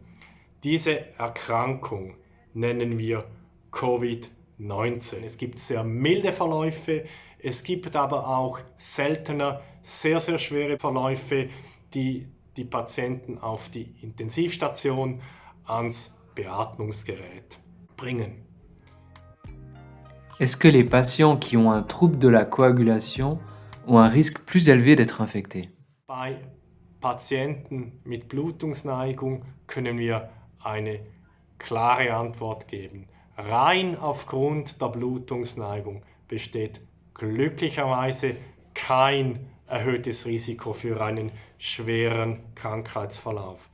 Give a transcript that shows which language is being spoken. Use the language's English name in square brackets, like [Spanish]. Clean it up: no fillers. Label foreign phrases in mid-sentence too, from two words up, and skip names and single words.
[German] Diese Erkrankung nennen wir Covid-19. Es gibt sehr milde Verläufe, es gibt aber auch seltener sehr, sehr schwere Verläufe, die die Patienten auf die Intensivstation ans Beatmungsgerät bringen. [French] Est-ce que les patients qui ont un trouble de la coagulation ont un risque plus élevé d'être infectés? [German] Bei Patienten mit Blutungsneigung können wir eine klare Antwort geben. Rein aufgrund der Blutungsneigung besteht glücklicherweise kein erhöhtes Risiko für einen schweren Krankheitsverlauf.